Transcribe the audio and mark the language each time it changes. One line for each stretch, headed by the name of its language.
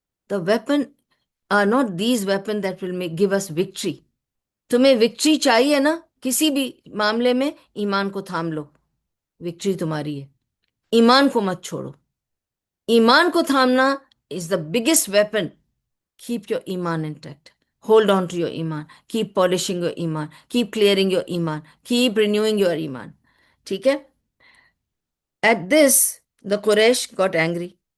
English: The weapon are not these weapon that will give us victory.
Urdu: تمہیں victory چاہیے نا کسی بھی معاملے میں، ایمان کو تھام لو، وکٹری تمہاری ہے. ایمان کو مت چھوڑو. ایمان کو تھامنا
English: Is the biggest weapon. Keep your ایمان intact. Hold on to your ایمان. Keep polishing your ایمان. Keep clearing your ایمان. Keep renewing your ایمان.
Urdu: ٹھیک ہے.
English: At this the Quraysh got angry.